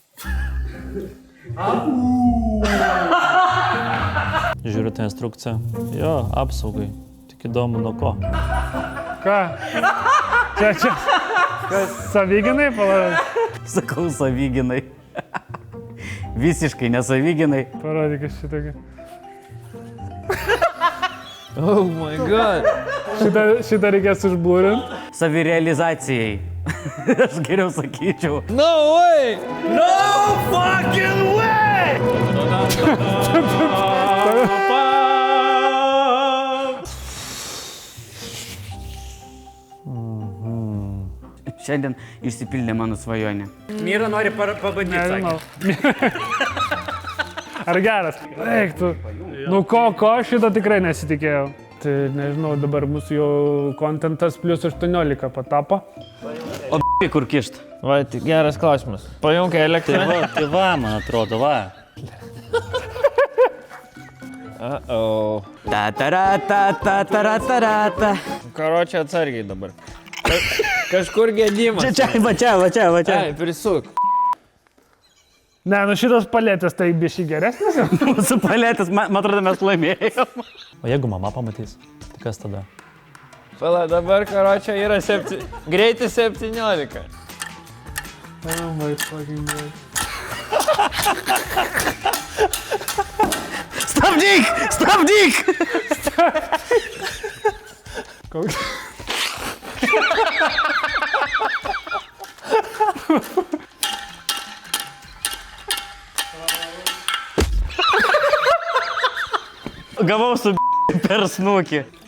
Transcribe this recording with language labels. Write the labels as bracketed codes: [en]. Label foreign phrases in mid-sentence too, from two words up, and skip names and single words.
[lt] Žiūriu tą instrukciją. Jo, apsaugai. Tik įdomu nuo ko. Ką? Čia. Savyginai palauk. Sakau, savyginai. Visiškai nesavyginai. Parodyk šitokį. [en] Oh my god. [lt] Šitą reikės užbūrinti. Savirealizacijai. Aš geriau sakyčiau. [en] No way! [lt] Šiandien išsipildė mano svajonė. Myra nori pabandyti. Nežinau. Ar geras? Eik tu. Nu ko, šito tikrai nesitikėjau. Tai nežinau, dabar mūsų jau kontentas plus 18 patapo. O kur kišt? Va, tai geras klausimas. Pajungia elektrą. Tai va, man atrodo, va. Uh-oh. Ta-ta-ra-ta-ta-ta-ra-ta-ra-ta. Karočią atsargiai dabar. Kažkur gedimas. Čia. Ai, prisuk. Ne, nu šitos paletės tai bišį geresnis. Mūsų paletės, man atrodo, mes laimėjom. O jeigu mama pamatys, tai kas tada? Pala, dabar karočią yra greitai 17. [en] Oh my fucking god. [lt] Stabdyk! Gavau su per snukį.